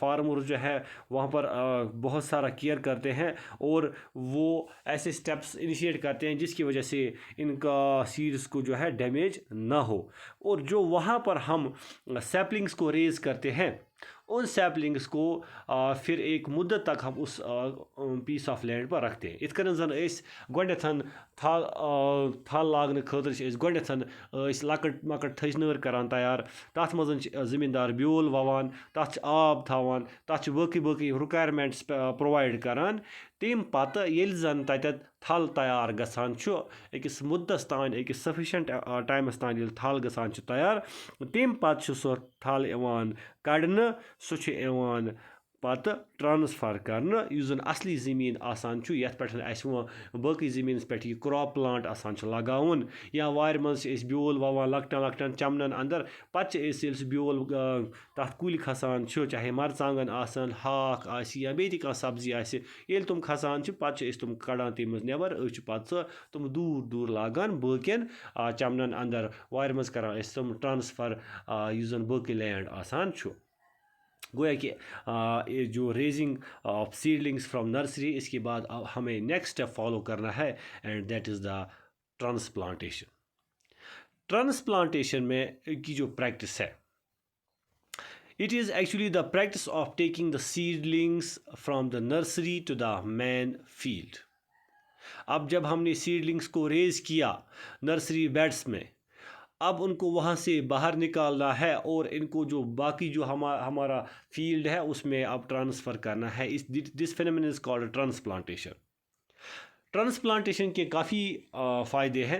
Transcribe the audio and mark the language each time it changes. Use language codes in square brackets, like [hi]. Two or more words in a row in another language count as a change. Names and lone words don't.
[hi] फार्मर जो है वहाँ पर बहुत सारा केयर करते हैं, और वो ऐसे [en] steps initiate [hi] करते हैं जिसकी वजह से इनका सीड्स को जो है डैमेज ना हो। और जो वहाँ पर हम सैपलिंग्स को रेज़ करते हैं, उन सैपलिंग्स को फिर एक मुद्दत तक हम उस [en] piece of land [hi] पर रखते हैं। [ks] इत कन जन गोडन थल लागन खतर गोडन लकट मकट थज नर करान तैयार, तथ मज ज़मींदार ब्योल ववान, तथ आब थवान, तथ बाकी [en] requirements provide [ks] करान। तम पत येल जन तत थल तैयार गसान अकिस मुद्दस तान, अकिस सफिशेंट टाइमस तान येल थल गसान तैयार, तम पत सो थल इवान कड़न, सो पत ट्रांसफर करना युस जन असली ज़मीन आसान यथ पे बाकी ज़मीन पे क्रॉप प्लांट आसान लगावन, या वार मज ब्योल ववान लकटन लकटन चमनन अंदर, पे सह ब्योल तथ कुल खसान चाहे मरचांगन आसन, हाक आसि या बे कह सब्जी आसि, येल तुम खसान पे तुम कड़ान तम नबर, पे तुम दूर दूर लागान बाकियन चमनन अंदर, वार मज करान तुम ट्रांसफर युस जन बाकी लैंड आसान। [hi] गोया कि जो [en] raising of seedlings from nursery, [hi] इसके बाद हमें [en] next step follow [hi] करना है, [en] and that is the transplantation. [hi] ट्रांसप्लांटेशन में की जो प्रैक्टिस है, [en] it is actually the practice of taking the seedlings from the nursery to the main field. [hi] अब जब हमने सीडलिंग्स को रेज किया [en] nursery beds [hi] में, अब उनको वहाँ से बाहर निकालना है और इनको जो बाकी जो हमारा फील्ड है उसमें अब ट्रांसफ़र करना है। [en] this phenomenon is called transplantation. [hi] ट्रांसप्लांटेशन के काफ़ी फ़ायदे हैं।